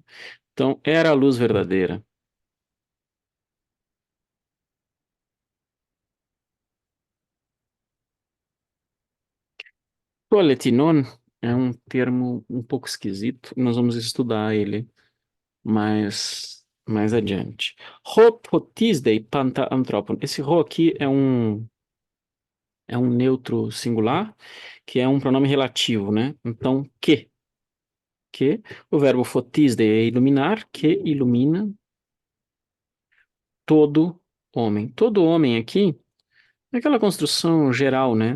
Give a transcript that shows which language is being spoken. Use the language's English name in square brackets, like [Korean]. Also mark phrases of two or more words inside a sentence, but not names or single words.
[Portuguese] Então, era a luz verdadeira. Poletinon é um termo um pouco esquisito, nós vamos estudar ele mais mais adiante. [Greek] ὃ φωτίζει πάντα ἄνθρωπον. [Portuguese] Esse ho aqui é um neutro singular, que é um pronome relativo, né? Então, que, o verbo fotisdei é iluminar, que ilumina todo homem. Todo homem aqui é aquela construção geral, né?